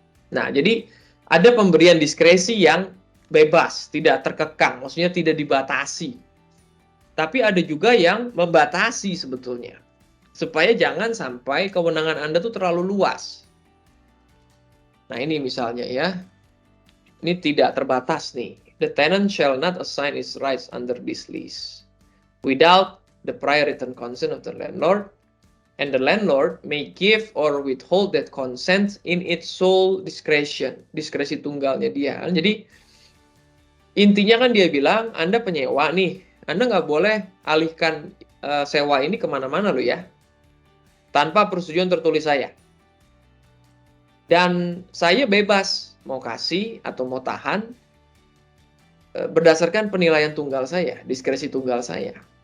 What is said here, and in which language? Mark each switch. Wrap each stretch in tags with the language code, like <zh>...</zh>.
<id>Nah, jadi ada pemberian diskresi yang bebas, tidak terkekang, maksudnya tidak dibatasi. Tapi ada juga yang membatasi sebetulnya, supaya jangan sampai kewenangan Anda tuh terlalu luas. Nah, ini misalnya ya, ini tidak terbatas nih.</id> <en>The tenant shall not assign its rights under this lease without the prior written consent of the landlord, and the landlord may give or withhold that consent in its sole discretion.</en> <id>Diskresi tunggalnya dia. Jadi intinya kan dia bilang, Anda penyewa nih, Anda nggak boleh alihkan sewa ini kemana-mana loh ya, tanpa persetujuan tertulis saya. Dan saya bebas mau kasih atau mau tahan berdasarkan penilaian tunggal saya, diskresi tunggal saya.</id>